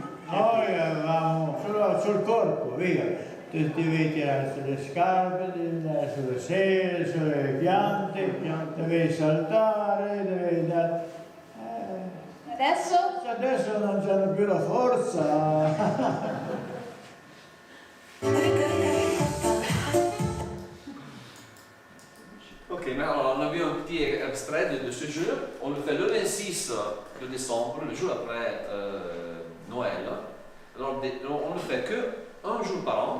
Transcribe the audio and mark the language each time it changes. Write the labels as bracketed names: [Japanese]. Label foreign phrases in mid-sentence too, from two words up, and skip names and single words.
[Italian] Noi avevamo solo sul corpo, via, ti devi tirare sulle scarpe, devi andare sulle sedie, sulle piante devi saltare, devi dare... Adesso non c'hanno più la forza. [French] Ok, mais alors on a vu un petit extrait de ce jeu. On le fait le 26 de décembre, le jour après Noël. Alors on ne fait que un jour par an.